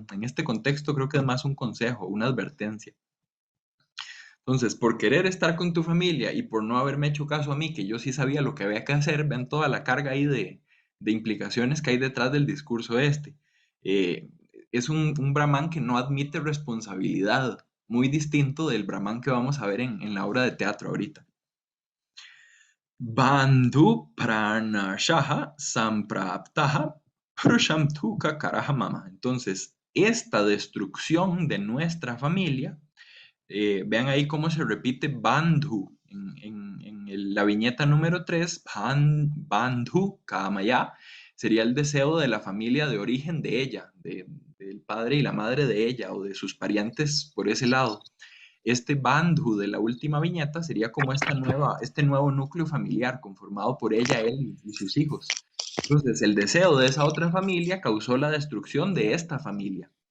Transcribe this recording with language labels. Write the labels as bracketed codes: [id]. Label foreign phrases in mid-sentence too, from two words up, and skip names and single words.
[es] En este contexto creo que es más un consejo, una advertencia. Entonces, por querer estar con tu familia y por no haberme hecho caso a mí, que yo sí sabía lo que había que hacer, ven toda la carga ahí de implicaciones que hay detrás del discurso este. Eh, es un brahman que no admite responsabilidad, muy distinto del brahman que vamos a ver en la obra de teatro ahorita. [sa] बन्धु प्रनाशः सम्प्राप्तः प्रुषम्तुक करहमम. [es] Entonces, esta destrucción de nuestra familia, vean ahí cómo se repite bandhu en la viñeta número 3, [sa] बन्धु कामय, [es] sería el deseo de la familia de origen de ella, del padre y la madre de ella o de sus parientes por ese lado. Este bandhu de la última viñeta sería como este nuevo núcleo familiar conformado por ella, él y sus hijos. Entonces, el deseo de esa otra familia causó la destrucción de esta familia.